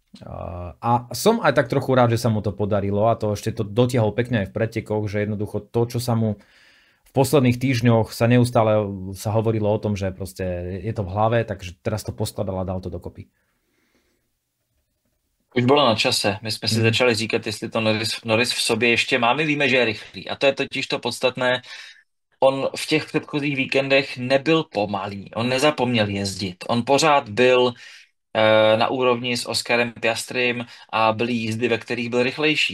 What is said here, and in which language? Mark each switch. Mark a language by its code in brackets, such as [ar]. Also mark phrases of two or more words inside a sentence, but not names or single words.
[sk] A som aj tak trochu rád, že sa mu to podarilo a to ešte to dotiahol pekne aj v pretekoch, že jednoducho to, čo sa mu v posledných týždňoch sa neustále hovorilo o tom, že proste je to v hlave, takže teraz to poskladal a dal to dokopy. [cs] Už bylo na čase. My jsme si začali říkat, jestli to Norris v sobě ještě má. My víme, že je rychlý. A to je totiž to podstatné. On v těch předchozích víkendech nebyl pomalý. On nezapomněl jezdit. On pořád byl na úrovni s Oscarem Piastrym a byly jízdy, ve kterých byl rychlejší.